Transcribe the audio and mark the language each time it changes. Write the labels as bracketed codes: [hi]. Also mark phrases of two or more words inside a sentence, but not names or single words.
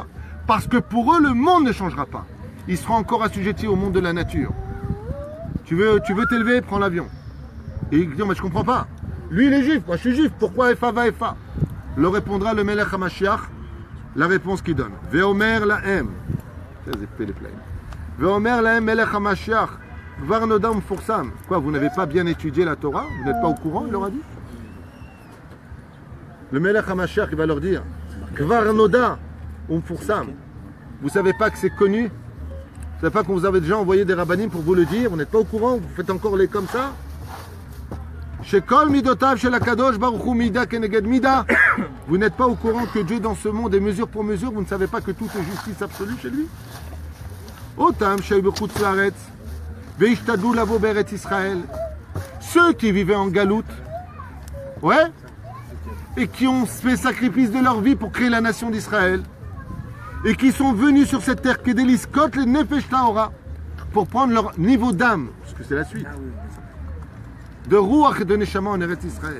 [fr] Parce que pour eux, le monde ne changera pas. Ils seront encore assujettis au monde de la nature. Tu veux t'élever, prends l'avion. Et il dit, mais je ne comprends pas. Lui, il est juif, moi je suis juif, pourquoi [he] איפה ואיפה? [fr] Le répondra le [he] מלך המשיח, [fr] la réponse qu'il donne. [he] ואומר להם. ואומר להם מלך המשיח. כבר נודע ומפורסם. [fr] Quoi, vous n'avez pas bien étudié la Torah? Vous n'êtes pas au courant, il leur a dit? Le [he] מלך המשיח, [fr] il va leur dire [he] כבר נודע ומפורסם. [fr] Vous ne savez pas que c'est connu? Vous ne savez pas qu'on vous avait déjà envoyé des rabbanim pour vous le dire? Vous n'êtes pas au courant? Vous faites encore les comme ça? [he] שכל מידותיו של הקדוש ברוך הוא מידה כנגד מידה. [fr] Vous n'êtes pas au courant que Dieu dans ce monde est mesure pour mesure. Vous ne savez pas que tout est justice absolue chez lui. [he] אותם שהיו בחוץ לארץ והשתדלו לבוא בארץ ישראל. [fr] Ceux qui vivaient en galoute, ouais, et qui ont fait sacrifice de leur vie pour créer la nation d'Israël, et qui sont venus sur cette terre Kedelis Kot le [he] נפש טהורה, [fr] pour prendre leur niveau d'âme, parce que c'est la suite, de Ruach et de Neshama en Eretz Israël.